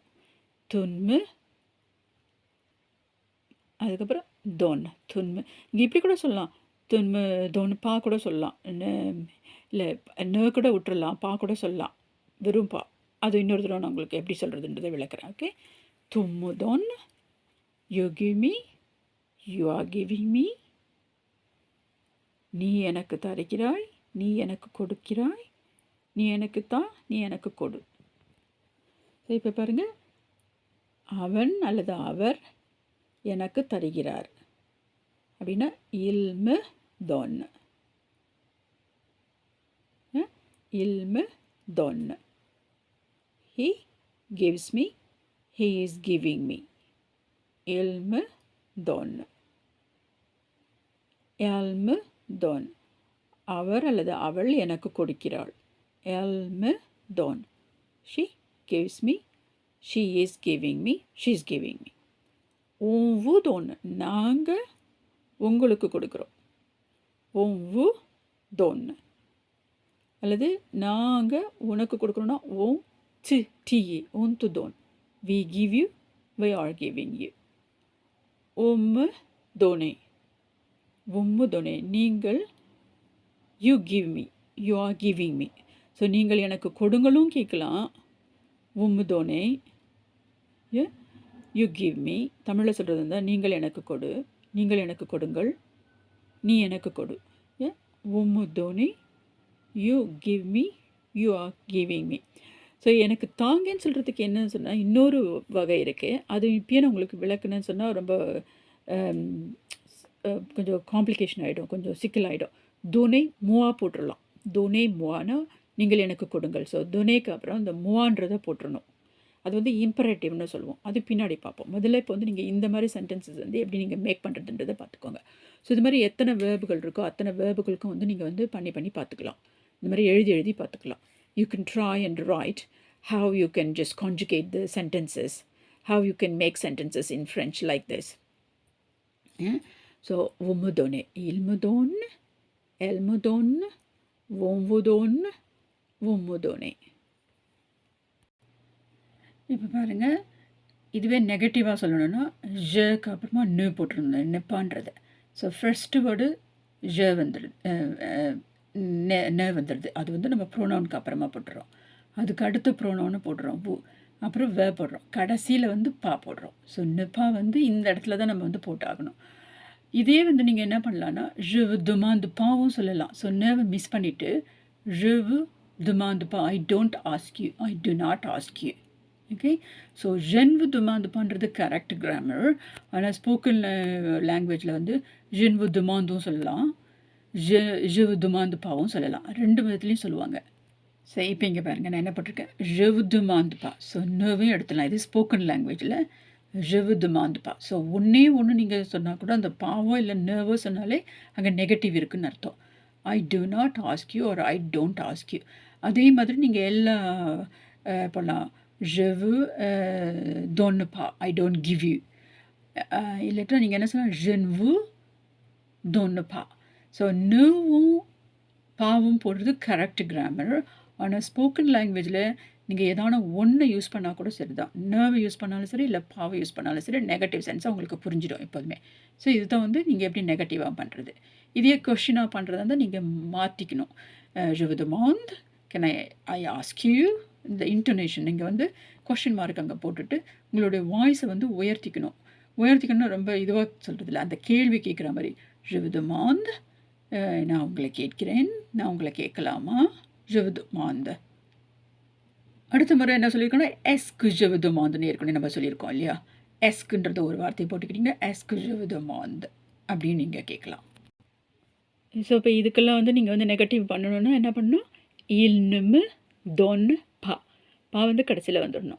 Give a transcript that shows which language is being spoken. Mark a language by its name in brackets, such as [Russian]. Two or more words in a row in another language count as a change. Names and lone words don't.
[Tamil] துன்மு, அதுக்கப்புறம் தோன். துன்மு இங்கே இப்படி கூட சொல்லலாம். [French] tu me donnes pas [Tamil] கூட சொல்லலாம். இல்லை நெ கூட விட்டுறலாம், பா கூட சொல்லலாம். வெறும் பா. அது இன்னொரு தடவை நான் உங்களுக்கு எப்படி சொல்கிறதுன்றதை விளக்குறேன். ஓகே. [French] tu me donnes, [English] You give me, you are giving me. [Tamil] நீ எனக்கு தருகிறாய், நீ எனக்கு கொடுக்கிறாய், நீ எனக்கு தான், நீ எனக்கு கொடு. இப்போ பாருங்கள், அவன் அல்லது அவர் எனக்கு தருகிறார் அப்படின்னா [French] il me donne. Il me donne. [English] He gives me, he is giving me. [French] Ilmu don. Elmu don. [Tamil] அவர் அல்லது அவள் எனக்கு கொடுக்கிறாள். [French] Elmu don. [English] She gives me, she is giving me, she is giving me. [French] on vous donne. [Tamil] நாங்கள் உங்களுக்கு கொடுக்குறோம். [French] On vous donne. [Tamil] அல்லது நாங்கள் உனக்கு கொடுக்குறோன்னா ஓம் டி ஒன்று தோன். [English] We give you, we are giving you. [French] Vous me donnez, vous me donnez. [English] நீங்கள் you give me, you are giving me. [Tamil] ஸோ நீங்கள் எனக்கு கொடுங்களும் கேட்கலாம். [French] Vous me donnez, [English] you give me. [Tamil] தமிழில் சொல்கிறது இருந்தால் நீங்கள் எனக்கு கொடு, நீங்கள் எனக்கு கொடுங்கள், நீ எனக்கு கொடு. [French] Vous me donnez, [English] you give me, you are giving me. [Tamil] ஸோ எனக்கு தாங்கன்னு சொல்கிறதுக்கு என்னன்னு சொன்னால் இன்னொரு வகை இருக்குது. அது இப்பயே நான் உங்களுக்கு விளக்குன்னு சொன்னால் ரொம்ப கொஞ்சம் காம்ப்ளிகேஷன் ஆகிடும், கொஞ்சம் சிக்கலாகிடும். [French] donnez-moi [Tamil] போட்டுடலாம். துணை மூவானா நீங்கள் எனக்கு கொடுங்கள். ஸோ துணைக்கு அப்புறம் இந்த மூவான்றதை போட்டுடணும். அது வந்து இம்பரேட்டிவ்னு சொல்லுவோம். அது பின்னாடி பார்ப்போம். முதல்ல இப்போ வந்து நீங்கள் இந்த மாதிரி சென்டென்சஸ் வந்து எப்படி நீங்கள் மேக் பண்ணுறதுன்றதை பார்த்துக்கோங்க. ஸோ இது மாதிரி எத்தனை வேர்புகள் இருக்கோ அத்தனை வேர்புகளுக்கும் வந்து நீங்கள் வந்து பண்ணி பார்த்துக்கலாம். இந்த மாதிரி எழுதி பார்த்துக்கலாம். [English] You can try and write how you can just conjugate the sentences, how you can make sentences in French like this. [French] ஸோ vous me donnez, il me donne, elle me donne, on vous donne, vous me donnez. [Tamil] இப்போ பாருங்கள், இதுவே நெகட்டிவாக சொல்லணும்னா ஜக்கு அப்புறமா நு போட்டிருந்தேன் நெப்பான்றது. [English] so first word [Tamil] ஜ வந்துடுது, நெ வந்துடுது. அது வந்து நம்ம ப்ரோனவுனுக்கு அப்புறமா போட்டுறோம். அதுக்கு அடுத்த ப்ரோனவுன்னு போடுறோம் வு, அப்புறம் வே போடுறோம். கடைசியில் வந்து பா போடுறோம். ஸோ நெப்பா வந்து இந்த இடத்துல தான் நம்ம வந்து போட்டாகணும். இதே வந்து நீங்கள் என்ன பண்ணலான்னா [French] je vous demande [Tamil] பாவும் சொல்லலாம். ஸோ நேவை மிஸ் பண்ணிவிட்டு [French] je vous demande pas, [English] I don't ask you, I do not ask you. [Tamil] ஓகே, ஸோ [French] je vous demande [Tamil] பண்ணுறது [English] correct grammar. [Tamil] ஆனால் [English] spoken language [Tamil] வந்து [French] je vous demande [Tamil] வும் சொல்லலாம், [French] je vous demande [Tamil] பாவும் சொல்லலாம். ரெண்டு விதத்துலேயும் சொல்லுவாங்க. சரி, இப்போ இங்கே பாருங்கள், நான் என்ன போட்டிருக்கேன் [French] je vous demande pas. [Tamil] ஸோ நேவையும் எடுத்துடலாம். இது [English] spoken language [French] je vous demande pas. [Tamil] ஸோ ஒன்றே ஒன்று நீங்கள் சொன்னால் கூட அந்த பாவோ இல்லை நேவோ சொன்னாலே அங்கே நெகட்டிவ் இருக்குதுன்னு அர்த்தம். [English] ஐ do not ask you or I don't ask you. [Tamil] அதே மாதிரி நீங்கள் எல்லா பண்ணலாம். [French] je vous donne pas, [English] I don't give you. [Tamil] இல்லாட்டா நீங்கள் என்ன சொல்லலாம் [French] je ne vous donne pas. [Tamil] ஸோ நேவும் பாவும் போடுறது [English] correct grammar. [Tamil] ஆனால் [English] spoken language [Tamil] நீங்கள் ஏதான ஒன்று யூஸ் பண்ணால் கூட சரி தான். நேவை யூஸ் பண்ணாலும் சரி, இல்லை பாவை யூஸ் பண்ணாலும் சரி, [English] negative sense [Tamil] உங்களுக்கு புரிஞ்சிடும் எப்போதுமே. ஸோ இதுதான் வந்து நீங்கள் எப்படி நெகட்டிவாக பண்ணுறது. இதே கொஷினாக பண்ணுறதா இருந்தால் நீங்கள் மாற்றிக்கணும். [French] je vous demande, [English] can I ask you. [Tamil] இந்த இன்டோனேஷன் நீங்கள் வந்து [English] question mark [Tamil] அங்கே போட்டுட்டு உங்களுடைய வாய்ஸை வந்து உயர்த்திக்கணும்னா ரொம்ப இதுவாக சொல்கிறதில்ல, அந்த கேள்வி கேட்குற மாதிரி [French] je vous demande, [Tamil] நான் உங்களை கேட்கிறேன், நான் உங்களை கேட்கலாமா, [French] je vous demande. [Tamil] அடுத்த முறை என்ன சொல்லியிருக்கோன்னா எஸ்கு [French] je vous demande [Tamil] ஏற்கனவே நம்ம சொல்லியிருக்கோம் இல்லையா. எஸ்குன்றது ஒரு வார்த்தையை போட்டுக்கிட்டிங்க, எஸ்கு [French] je vous demande [Tamil] அப்படின்னு நீங்கள் கேட்கலாம். ஸோ இப்போ இதுக்கெல்லாம் வந்து நீங்கள் வந்து நெகட்டிவ் பண்ணணுன்னா என்ன பண்ணணும், [French] il ne me donne pas, [Tamil] பா வந்து கடைசியில் வந்துடணும்.